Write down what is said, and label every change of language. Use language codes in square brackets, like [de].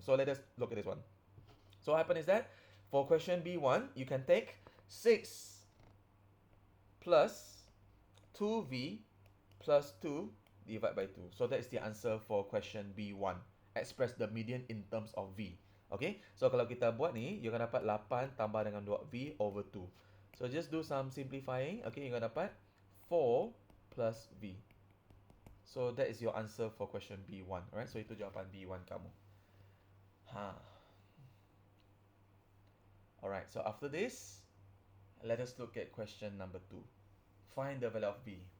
[en] So let us look at this one. So what happen is that for question B1, you can take 6 plus 2v plus 2 divide by 2. So that is the answer for question B1. Express the median in terms of v. [ms] Okay, so kalau kita buat ni, you akan dapat 8 tambah dengan 2v over 2. [en] So just do some simplifying. Okay, you [ms] akan dapat [en] 4 plus v. So that is your answer for question B1. Alright, [ms] so itu jawapan B1 kamu. [en] Alright, so after this, let us look at question number 2. Find the value of V.